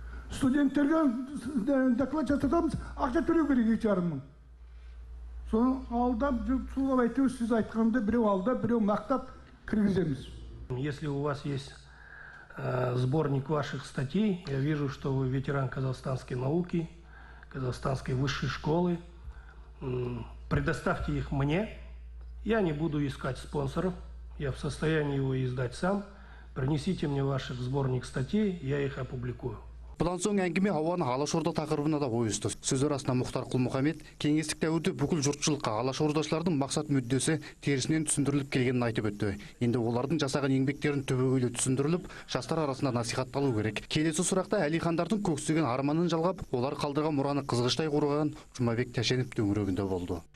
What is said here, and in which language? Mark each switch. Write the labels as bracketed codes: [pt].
[kk] Студенттерге доклад жасатамыз, ақша төлеу керек 2,5 мың. Соны алдап, солап айтып, сіз айтқанда біреу алдап, біреу мақтап кіргіземіз. [ru] Если у вас есть сборник ваших статей, я вижу, что вы ветеран казахстанской науки, казахстанской высшей школы. Предоставьте их мне, я не буду искать спонсоров, я в состоянии его издать сам. Принесите мне ваш сборник статей, я их опубликую. [kk] Бұдан соң әңгіме ауаны Алашорда тақырыбына да ойысты. Сөз арасында Мұхтар Құл-Мұхаммед кеңестік дәуірде бүкіл жұртшылыққа Алашордашылардың мақсат мүддесі терісінен түсіндіріліп келгенін айтып өтті. Енді олардың жасаған еңбектерін түбегейлі түсіндіріліп, жастар арасында насихатталу керек. Келесі сұрақта Әлихандардың көксеген арманын жалғап, олар қалдырған мұраны қызғыштай қорғаған Жұмабек Тәшенов төңірегінде болды.